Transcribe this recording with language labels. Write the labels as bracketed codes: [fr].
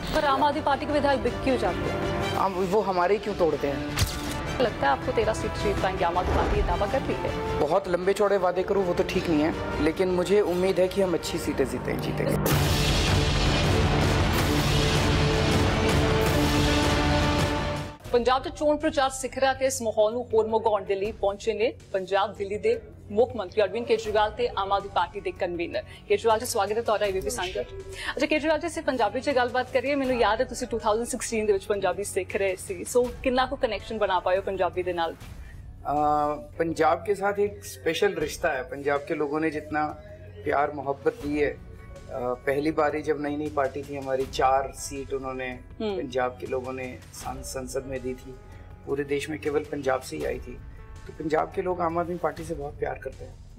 [hi] पर आम आदमी पार्टी के विधायक बिक क्यों जाते हैं? वो हमारे ही क्यों तोड़ते हैं? लगता है आपको 13 सीट जीत पाएंगे आम आदमी पार्टी, ये दावा कर रही है? बहुत लंबे चौड़े वादे करूँ वो तो ठीक नहीं है, लेकिन मुझे उम्मीद है कि हम अच्छी सीटें जीतेंगे। [pa] ਪੰਜਾਬ 'ਚ ਚੋਣ ਪ੍ਰਚਾਰ ਸਿਖਰਿਆ ਤੇ ਇਸ ਮਾਹੌਲ ਨੂੰ ਹੋਰ ਮਗਾਉਣ ਦੇ ਲਈ ਪਹੁੰਚੇ ਨੇ ਪੰਜਾਬ ਦਿੱਲੀ ਦੇ ਮੁੱਖ ਮੰਤਰੀ ਅਰਵਿੰਦ ਕੇਜਰੀਵਾਲ ਤੇ ਆਮ ਆਦਮੀ ਪਾਰਟੀ ਦੇ ਕਨਵੀਨਰ। ਕੇਜਰੀਵਾਲ ਜੀ ਸਵਾਗਤ ਹੈ ਤੁਹਾਡਾ ਏਬੀਪੀ ਸੰਗਤ। ਅੱਛਾ ਕੇਜਰੀਵਾਲ ਜੀ, ਅਸੀਂ ਪੰਜਾਬੀ 'ਚ ਗੱਲਬਾਤ ਕਰੀਏ। ਮੈਨੂੰ ਯਾਦ ਹੈ ਤੁਸੀਂ 2016 ਦੇ ਵਿੱਚ ਪੰਜਾਬੀ ਸਿੱਖ ਰਹੇ ਸੀ, ਸੋ ਕਿੰਨਾ ਕੁ ਕਨੈਕਸ਼ਨ ਬਣਾ ਪਾਏ ਹੋ ਪੰਜਾਬੀ ਦੇ ਨਾਲ? [hi] पंजाब के साथ एक स्पेशल रिश्ता है। पंजाब के लोगों ने जितना प्यार मोहब्बत दी है, पहली बारी जब नई नई पार्टी थी हमारी, 4 सीट उन्होंने पंजाब के लोगों ने संसद में दी थी। पूरे देश में केवल पंजाब से ही आई थी, तो पंजाब के लोग आम आदमी पार्टी से बहुत प्यार करते हैं।